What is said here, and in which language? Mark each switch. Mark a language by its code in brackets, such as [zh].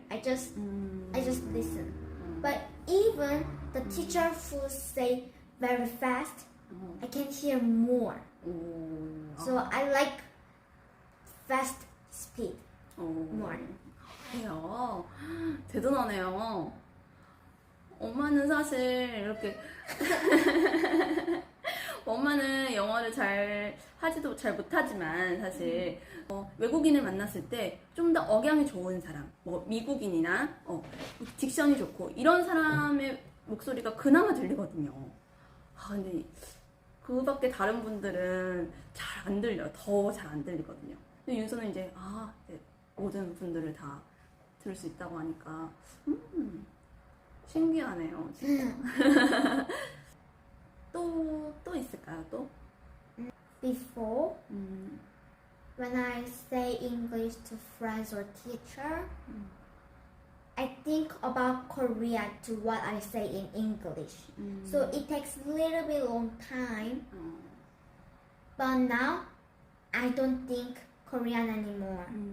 [en] I just listen. But even the teacher who say very fast, I can hear more. So I like fast speed more. [ko] 그래요. 대단하네요. 엄마는 사실 이렇게 엄마는 영어를 잘 하지도 잘 못하지만 사실 외국인을 만났을 때 좀 더 억양이 좋은 사람, 뭐 미국인이나 딕션이 좋고 이런 사람의 목소리가 그나마 들리거든요. 아 근데 그밖에 다른 분들은 잘 안 들려요. 더 잘 안 들리거든요. 근데 윤서는 이제 네, 모든 분들을 다 들을 수 있다고 하니까 신기하네요. 진짜. 또 있을까요? 또? [en] Before, when I say English to friends or teacher, I think about Korea to what I say in English. So it takes a little bit long time. But now, I don't think Korean anymore.